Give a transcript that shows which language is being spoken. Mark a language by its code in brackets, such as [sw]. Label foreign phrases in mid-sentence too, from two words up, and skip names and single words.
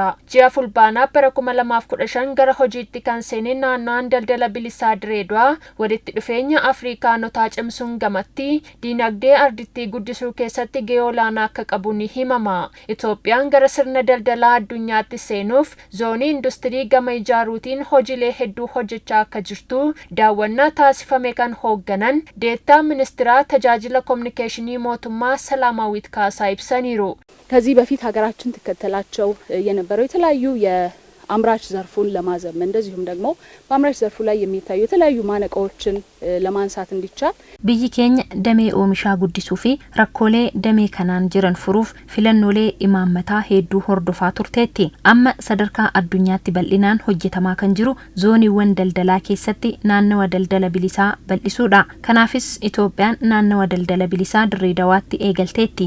[om] Ji'a fulbaanaa bara 2015 gara hojiitti kan seene naannoon daldala bilisaa Direedawaa walitti dhufeenya Afrikaanotaa cimsuun gamatti dinagdee ardittii guddisuu keessatti gahee olaanaa akka qabu ni himama. Itoophiyaan gara sirna daldalaa addunyaatti seenuuf zoonii industirii gama ijaaruutiin hojiilee hedduu hojjechaa akka jirtu daawwannaa taasifame kan hoogganan deettaa ministeera tajaajila koominikeeshinii mootummaa ሰላማዊት ካሳ ibsaniiru. [am] ከዚህ በፊት ሀገራችን ተከተላቸው የነበረው የተለያዩ የአምራች ዘርፉን ለማዘመን እንደዚሁም ደግሞ በአምራች ዘርፉ ላይ የሚታዩ የተለያዩ ማነቆችን ለማንሳት እንዲቻል [om] biyyi keenya damee oomishaa guddisuu fi rakkoolee damee kanaan jiran furuuf filannoolee imaammataa hedduu hordofaa turteetti. Amma sadarkaa addunyaatti bal'inaan hojjetamaa kan jiru zooniiwwan daldalaa keessatti naannawa daldala bilisaa bal'isuudha. Kanaafis Itoophiyaan naannawa daldala bilisaa Direedawaatti eegalteetti.